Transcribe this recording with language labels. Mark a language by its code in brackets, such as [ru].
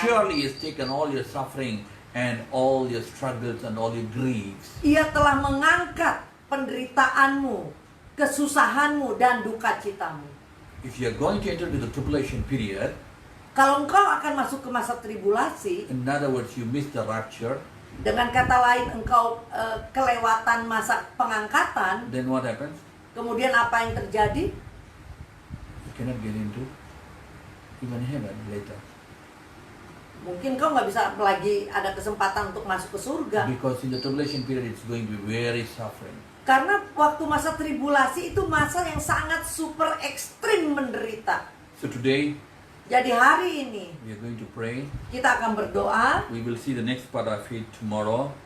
[en] surely has taken all your suffering and all your struggles and all your griefs. [id] Ia telah mengangkat penderitaanmu, kesusahanmu, dan duka citamu. [en] If you are going to enter into the tribulation period, [id] Kalau engkau akan masuk ke masa tribulasi, [en] in other words, you miss the rapture, [id] dengan kata lain engkau kelewatan masa pengangkatan, [en] then what happens? [id] kemudian apa yang terjadi? [en] You cannot get into even heaven later. [id] Mungkin kau nggak bisa lagi ada kesempatan untuk masuk ke surga. [en] Because in the tribulation period, it's going to be very suffering. [id] Karena waktu masa tribulasi itu masa yang sangat super ekstrim menderita. [en] So today, [id] Jadi hari ini [en] we are going to pray. [id] kita akan berdoa. [en] We will see the next part of it tomorrow.